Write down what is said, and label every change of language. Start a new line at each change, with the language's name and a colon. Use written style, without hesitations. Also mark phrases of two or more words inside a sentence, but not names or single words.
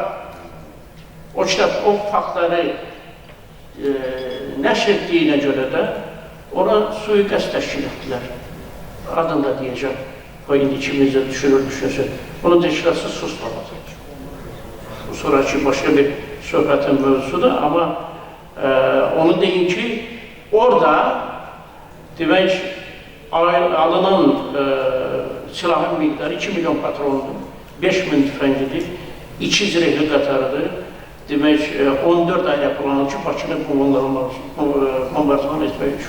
Turkish: O kitap o faktları neşrettiğine göre de ona suikast teşkil ettiler. Adını da diyeceğim.
Azerbaijani: O indi içimizde düşünsün. Onun teşkilatı susmadı. Bu sonraki başka bir söhbətin mövzusudur, amma onu deyim ki, orada demək, alınan silahın miqdarı 2 milyon patrondur, 5 min tüfəngidir, 2 zirehli qatarıdır. Demək, 14 ay yapılanır ki, Bakını bombardıman etmək üçün.